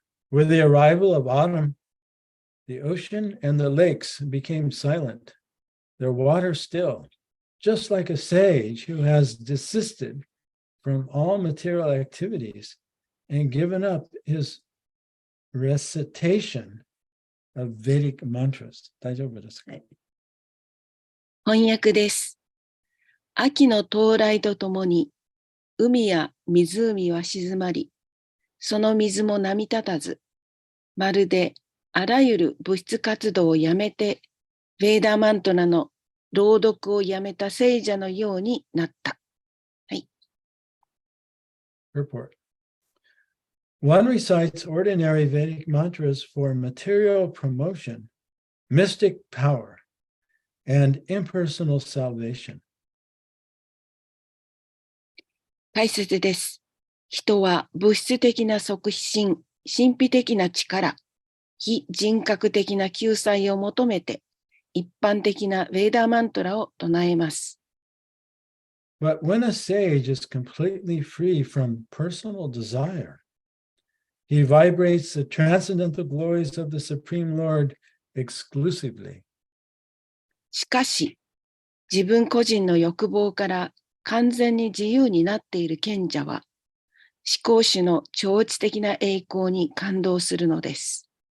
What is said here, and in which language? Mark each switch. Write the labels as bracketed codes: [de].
[en] With the arrival of autumn, the ocean and the lakes became silent, their water still, just like a sage who has desisted from all material activities and given up his recitation of Vedic mantras. [ja] 大丈夫ですか？翻訳です。秋の到来とともに、海や湖は静まり、その水も波立たず、まるであらゆる物質活動をやめて、ヴェーダーマントラの朗読をやめた聖者のようになった。はい。 [en] Report. One recites ordinary Vedic mantras for material promotion, mystic power, and impersonal salvation. [ja] 大切です。人は物質的な促進、神秘的な力、非人格的な救済を求めて、一般的なヴェーダーマントラを唱えます。 [en] But when a sage is completely free from personal desire, He vibrates the transcendental glories of the Supreme Lord exclusively. [ja] しかし、自分個人の欲望から完全に自由になっている賢者は、思考主の超越的な栄光に感動するのです。